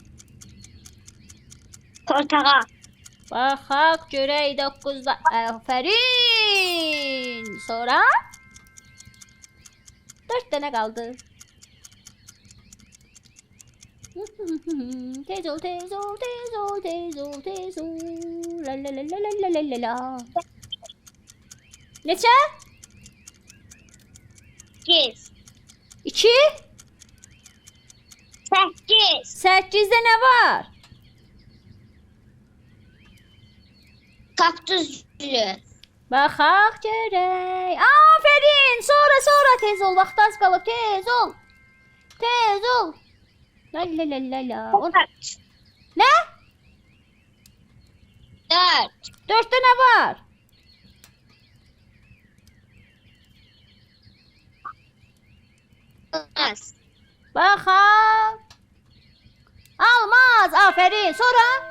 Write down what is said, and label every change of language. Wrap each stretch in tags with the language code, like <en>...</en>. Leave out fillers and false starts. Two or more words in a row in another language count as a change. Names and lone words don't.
<az>Portakal. Baxaq görək 9'da. Aferin. Sonra? 4 dənə qaldı. Tez ol. La la la la la la la la. Neçə? 8. 2. 8. 8'de nə var?</az> <tr>Kaktüs gülü.</tr> <az>Baxaq görək. Aferin. Sonra tez ol. Vaxt az qalıb. Tez ol. La la la la la. 4. Nə? 4. 4'te nə var? Almaz. Baxaq. Almaz. Aferin. Sonra?</az>